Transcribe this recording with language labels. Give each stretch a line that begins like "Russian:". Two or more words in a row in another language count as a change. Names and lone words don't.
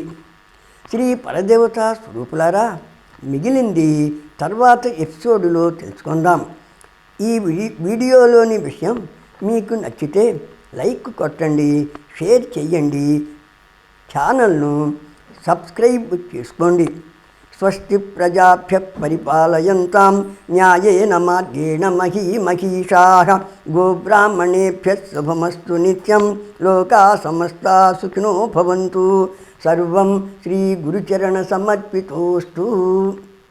Telugu: శ్రీ పరదేవత స్వరూపులారా, మిగిలింది తర్వాత ఎపిసోడులో తెలుసుకుందాం. ఈ వీడియోలోని విషయం మీకు నచ్చితే లైక్ కొట్టండి, షేర్ చెయ్యండి, ఛానల్ను సబ్స్క్రైబ్ చేసుకోండి.
Sanskrit: స్వస్తి ప్రజాభ్య పరిపాలయంతాం న్యాయేన మార్గేణ మహీమహీషాః గోబ్రాహ్మణేభ్యः శుభమస్తు నిత్యం. లోకా సమస్తా సుఖినో భవంతు. సర్వం శ్రీ గురుచరణ సమర్పితోస్తు.